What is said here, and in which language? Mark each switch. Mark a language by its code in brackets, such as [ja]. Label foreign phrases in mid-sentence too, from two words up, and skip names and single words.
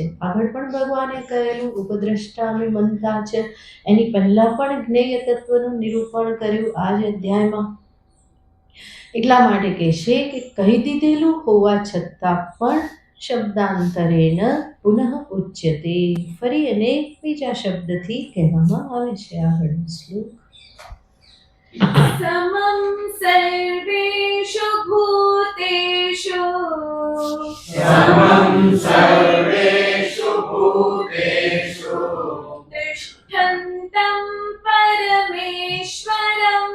[gu] આગળ પણ ભગવાને કહેલું [sa] उपद्रष्टामि मनता [gu] છે, એની પહેલાં પણ જ્ઞેય તત્વનું નિરૂપણ કર્યું આ જ અધ્યાયમાં. એટલા માટે કહેશે કે કહી દીધેલું હોવા છતાં પણ [sa] शब्दान्तरेण पुनः उच्यते, [gu] ફરી એને બીજા શબ્દથી કહેવામાં આવે છે. આગળનો શ્લોક. [sa] समं सर्वेषु भूतेषु समं सर्वेषु भूतेषु तिष्ठन्तं परमेश्वरम्